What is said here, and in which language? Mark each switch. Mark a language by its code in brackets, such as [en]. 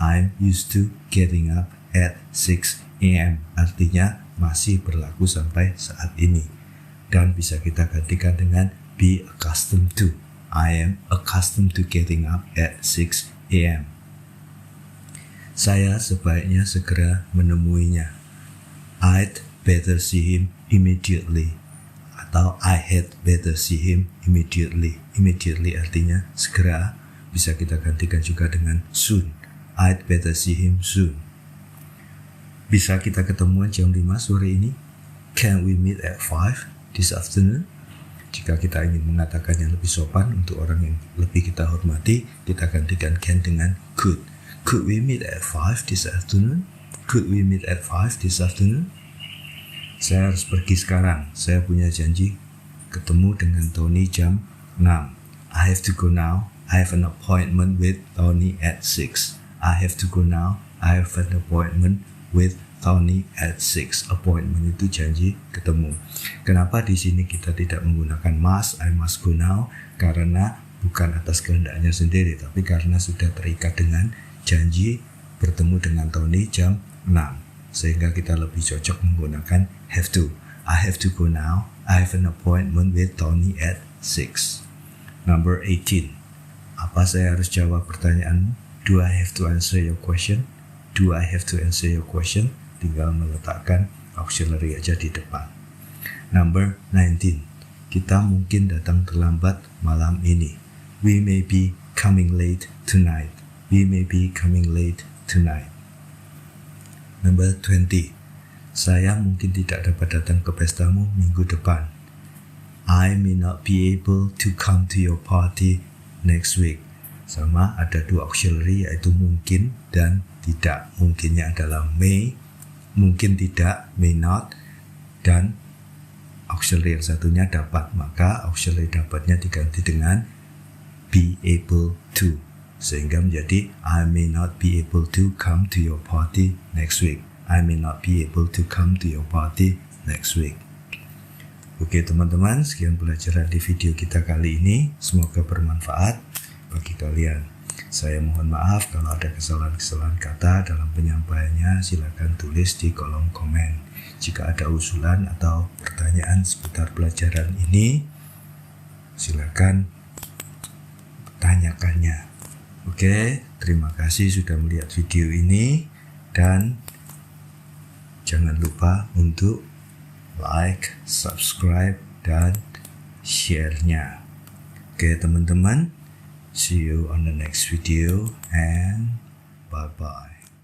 [en] I'm used to getting up at 6 a.m. [id] Artinya masih berlaku sampai saat ini. Dan bisa kita gantikan dengan be accustomed to. [en] I am accustomed to getting up at 6 a.m. [id] Saya sebaiknya segera menemuinya. [en] I'd better see him immediately. [id] Atau [en] I had better see him immediately. [id] Immediately artinya segera. Bisa kita gantikan juga dengan soon. [en] I'd better see him soon. [id] Bisa kita ketemuan jam 5 sore ini? [en] Can we meet at 5 this afternoon? [id] Jika kita ingin mengatakan yang lebih sopan untuk orang yang lebih kita hormati, kita gantikan can dengan could. [en] Could we meet at 5 this afternoon? Could we meet at 5 this afternoon? [id] Saya harus pergi sekarang. Saya punya janji ketemu dengan Tony jam 6. [en] I have to go now. I have an appointment with Tony at 6. I have to go now. I have an appointment with Tony at 6. [id] Appointment itu janji ketemu. Kenapa di sini kita tidak menggunakan must, [en] I must go now? [id] Karena bukan atas kehendaknya sendiri, tapi karena sudah terikat dengan janji bertemu dengan Tony jam 6. Sehingga kita lebih cocok menggunakan have to. [en] I have to go now. I have an appointment with Tony at 6. Number 18. [id] Apa saya harus jawab pertanyaanmu? [en] Do I have to answer your question? Do I have to answer your question? [id] Tinggal meletakkan auxiliary aja di depan. [en] Number 19. [id] Kita mungkin datang terlambat malam ini. [en] We may be coming late tonight. We may be coming late tonight. Number 20. [id] Saya mungkin tidak dapat datang ke pestamu minggu depan. [en] I may not be able to come to your party next week. [id] Sama, ada dua auxiliary yaitu mungkin dan tidak. Mungkinnya adalah may, mungkin tidak, may not, dan auxiliary yang satunya dapat. Maka auxiliary dapatnya diganti dengan be able to, sehingga menjadi [en] I may not be able to come to your party next week. I may not be able to come to your party next week. [id] Oke teman-teman, sekian pelajaran di video kita kali ini. Semoga bermanfaat bagi kalian. Saya mohon maaf kalau ada kesalahan-kesalahan kata dalam penyampaiannya. Silakan tulis di kolom komen. Jika ada usulan atau pertanyaan seputar pelajaran ini, silakan tanyakannya. Oke, terima kasih sudah melihat video ini, dan jangan lupa untuk like, subscribe, dan share-nya. Oke teman-teman, [en] see you on the next video and bye-bye.